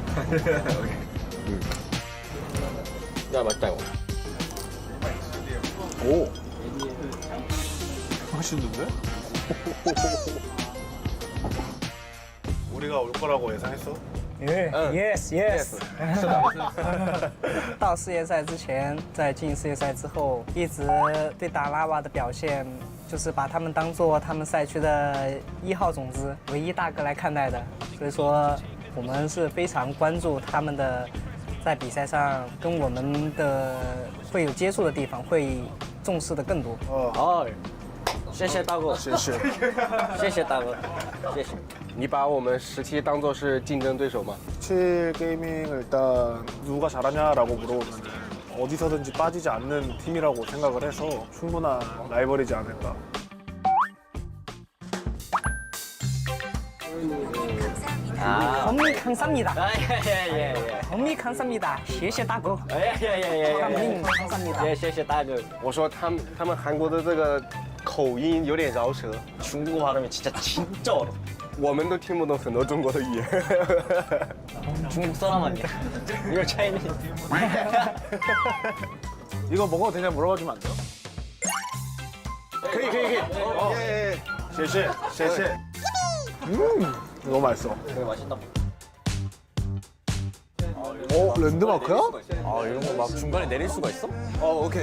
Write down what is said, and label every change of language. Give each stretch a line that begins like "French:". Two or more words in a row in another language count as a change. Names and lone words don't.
Korean: 야 맛있다 이거. 오. 맛있는데? 우리가 올 거라고 예상했어?
Chinese: Yes。是的。到世界赛之前，在进世界赛之后，一直对达拉瓦的表现，就是把他们当做他们赛区的1号种子、唯一大哥来看待的。所以说，我们是非常关注他们的在比赛上跟我们的会有接触的地方，会重视的更多。哦，谢谢大哥，谢谢，谢谢大哥，谢谢。你把我们17当作是竞争对手吗？
Korean: 17 게이밍 일단 누가 잘하냐라고 물어보면 어디서든지 빠지지 않는 팀이라고 생각을 해서 충분한 라이벌이지 않을까. homie 감사합니다. homie 감사합니다.
Chinese: 谢谢大哥.
Korean: homie 감사합니다.
Chinese: 谢谢大哥。我说他们韩国的这个口音有点饶舌，
Korean: 중국어 발음이 진짜 어려워.
Chinese: 我们都听不懂很多中国的语言。
Korean: 중국 사람 아니야? 이거 차이니. 이거 먹어도 되냐 물어봐주면 안 돼요?
Chinese: 可以。
Korean: 예. 谢谢. 너무 맛있어. 되게 맛있다. 랜드마크야? 아 이런 거 막 중간에 내릴 수가 있어? 오케이.